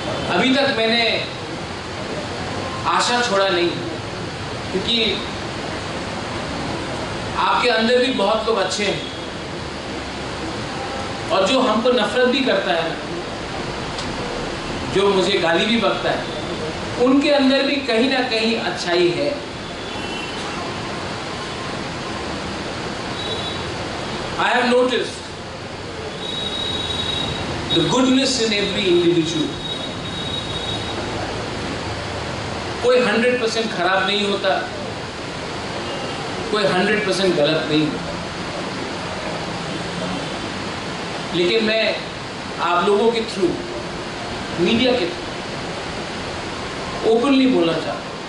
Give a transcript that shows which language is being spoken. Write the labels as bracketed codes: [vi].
[hi] अभी तक मैंने आशा छोड़ा नहीं, क्योंकि आपके अंदर भी बहुत लोग अच्छे हैं, और जो हमको नफरत भी करता है, जो मुझे गाली भी बकता है, उनके अंदर भी कहीं ना कहीं अच्छाई है। [en] I have noticed the goodness in every individual. [hi] कोई 100% खराब नहीं होता, कोई 100% गलत नहीं होता। लेकिन मैं आप लोगों के थ्रू, मीडिया के थ्रू ओपनली बोलना चाहता हूं